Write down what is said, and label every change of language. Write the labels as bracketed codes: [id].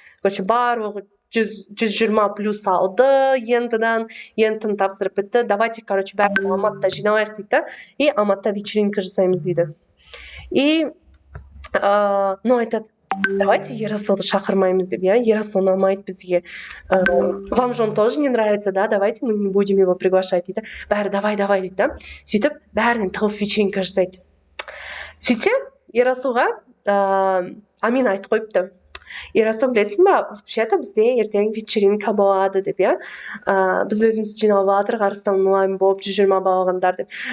[kk] Короче, барлығы 120 плюс алды, ентін тапсырып бітті. [ru] Давайте, короче, [kk] бәрін Алматыда жиналайық дейді. [ru] И [kk] Алматыда вечеринка жасаймыз дейді. И, айтады, [ru] давайте [kk] Ерасылды шақырмаймыз деп, Ерасыл ұнамайды бізге. [ru] Вам же он тоже не нравится, да? Давайте мы не будем его приглашать [kk] дейді. Бәрі давай дейді. Сөйтіп, бәрінен тығып вечеринка жасайды. Сөйтсе, Ерасылға Амин айтып қойыпты. Ерасыл, білесің ба, [ru] вообще-то [kk] бізде ертең вечеринка болады деп, біз өзіміз жиналып жатырық, Арыстан онлайн болып 120 балғандар деп.